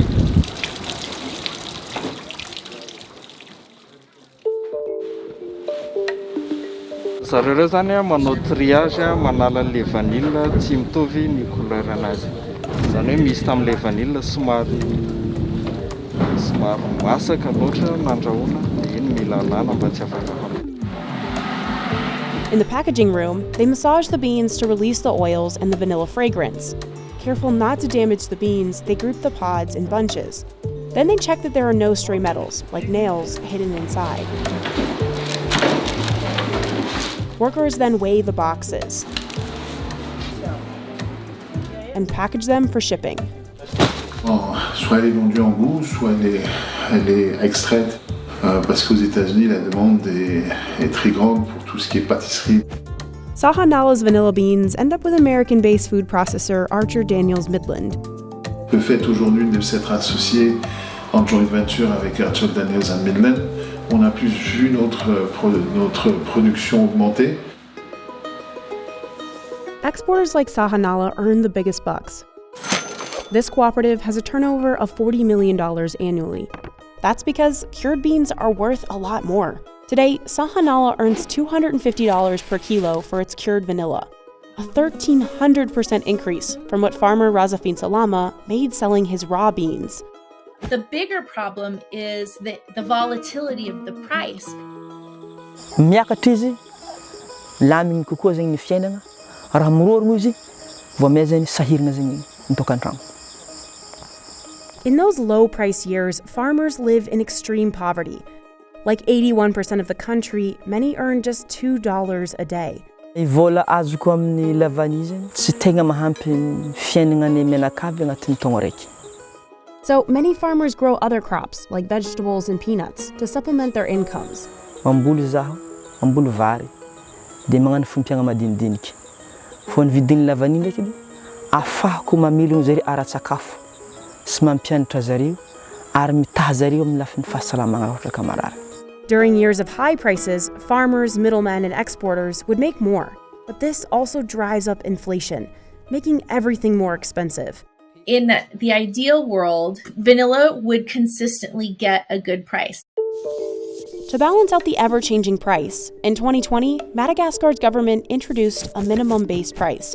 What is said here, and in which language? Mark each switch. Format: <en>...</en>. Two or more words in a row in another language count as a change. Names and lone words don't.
<mg>Zareo zany manao triage manala</mg> <fr>le vanille</fr> <mg>tsy mitovy ny couleur anazy. Zany hoe misy tam'</mg> <fr>le vanille</fr> <mg>somary masaka loatra nandrahoana dia iny mila alana mba tsy afaka.</mg> <en>In the packaging room, they massage the beans to release the oils and the vanilla fragrance. Careful not to damage the beans, they group the pods in bunches. Then they check that there are no stray metals, like nails, hidden inside. Workers then weigh the boxes and package them for shipping.</en> <fr>Soit elle est vendue en bout, soit elle est extraite, parce qu'aux États-Unis, la demande est très grande pour tout ce qui est pâtisserie.</fr> <en>Sahanala's vanilla beans end up with American-based food processor Archer Daniels Midland.</en> <fr>Le fait aujourd'hui de s'être associé en</fr> <en>joint venture</en> <fr>avec Archer Daniels and Midland, on a plus vu notre production augmenter.</fr> <en>Exporters like Sahanala earn the biggest bucks. This cooperative has a turnover of $40 million annually. That's because cured beans are worth a lot more. Today, Sahanala earns $250 per kilo for its cured vanilla, a 1,300% increase from what farmer Razafin Salama made selling his raw beans. The bigger problem is the volatility of the price.</en> <mg>Miakatra izy lamigny kokoa zegny ny fiainana raha mirorogno izy vao may zegny sahirana zegny mitokan-trano.</mg> <en>In those low-price years, farmers live in extreme poverty. Like 81% of the country, many earn just $2 a day.</en> <mg>Vola azoko amin'ny lavany zegny tsy tegna mahampy ny fiainana ny menakavy agnatin'ny taogno raiky.</mg> <en>So many farmers grow other crops, like vegetables and peanuts, to supplement their incomes.</en> <mg>Mamboly zaho, mamboly vary, dia magnano fompiagna madinidinika. Fô ny vidin'ny lavany ndraiky edy afahako mamelogno zareo ara-tsakafo sy mampianatra zareo ary mitaha zareo amin'ny lafin'ny fahasalamagna ohatra ka marary.</mg> <en>During years of high prices, farmers, middlemen, and exporters would make more. But this also drives up inflation, making everything more expensive. In the ideal world, vanilla would consistently get a good price. To balance out the ever-changing price, in 2020, Madagascar's government introduced a minimum base price.</en>